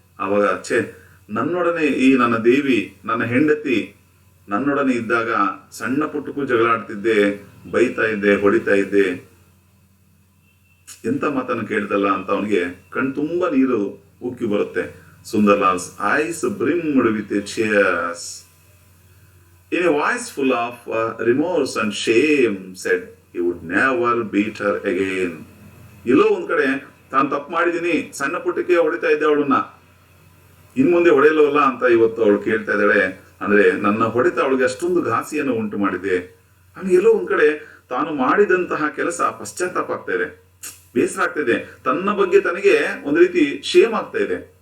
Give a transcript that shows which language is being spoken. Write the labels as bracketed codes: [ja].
[kn] ಆವಾಗ ನನ್ನೊಡನೆ ಈ ನನ್ನ ದೇವಿ, ನನ್ನ ಹೆಂಡತಿ ನನ್ನೊಡನೆ ಇದ್ದಾಗ ಸಣ್ಣ ಪುಟ್ಟಕ್ಕೂ ಜಗಳಾಡ್ತಿದ್ದೆ, ಬೈತಾ ಇದ್ದೆ, ಹೊಡಿತಾ ಇದ್ದೆ, ಎಂತ ಮಾತನ್ನು ಕೇಳ್ತಲ್ಲ ಅಂತ ಅವನಿಗೆ ಕಣ್ ತುಂಬಾ ನೀರು ಉಕ್ಕಿ ಬರುತ್ತೆ. [en] Sundarlal's eyes brimmed with tears. In a voice full of remorse and shame said he would never beat her again. [kn] ಎಲ್ಲೋ ಒಂದ್ ಕಡೆ ತಾನು ತಪ್ಪು ಮಾಡಿದೀನಿ, ಸಣ್ಣ ಪುಟ್ಟಕ್ಕೆ ಹೊಡಿತಾ ಇದ್ದೆ ಅವಳನ್ನ, ಇನ್ ಮುಂದೆ ಹೊಡೆಯಲ್ಲವಲ್ಲ ಅಂತ ಇವತ್ತು ಅವಳು ಕೇಳ್ತಾ ಇದ್ದಾಳೆ. ಅಂದ್ರೆ ನನ್ನ ಹೊಡೆತ ಅವಳಿಗೆ ಅಷ್ಟೊಂದು ಘಾಸಿಯನ್ನು ಉಂಟು ಮಾಡಿದೆ. ಅವನಿಗೆ ಎಲ್ಲೋ ಒಂದ್ ಕಡೆ ತಾನು ಮಾಡಿದಂತಹ ಕೆಲಸ ಪಶ್ಚಾತ್ತಾಪ ಆಗ್ತಾ ಇದೆ, ಬೇಸರ ಆಗ್ತಾ ಇದೆ, ತನ್ನ ಬಗ್ಗೆ ತನಗೆ ಒಂದು ರೀತಿ ಶೇಮ್ ಆಗ್ತಾ ಇದೆ.